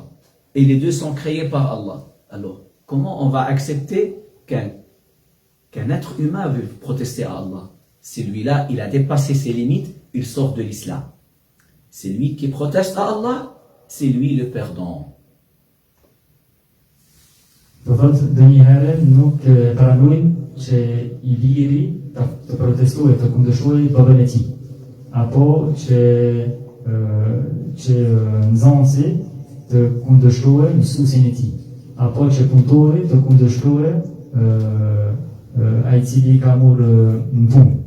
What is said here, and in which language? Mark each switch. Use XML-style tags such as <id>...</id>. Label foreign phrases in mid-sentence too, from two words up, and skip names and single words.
<fr>Et les deux sont créés par Allah. Alors, comment on va accepter qu'un être humain veut protester à Allah? Celui-là, il a dépassé ses limites, il sort de l'islam. C'est lui qui proteste à Allah, c'est lui le perdant.</fr> <sq>Që I liri të protestojë, të kundërshtojë babën e tij, apo që nxënësi të kundërshtojë mësuesin e tij, apo që punëtori të kundërshtojë ai cili ka marrë në punë.</sq>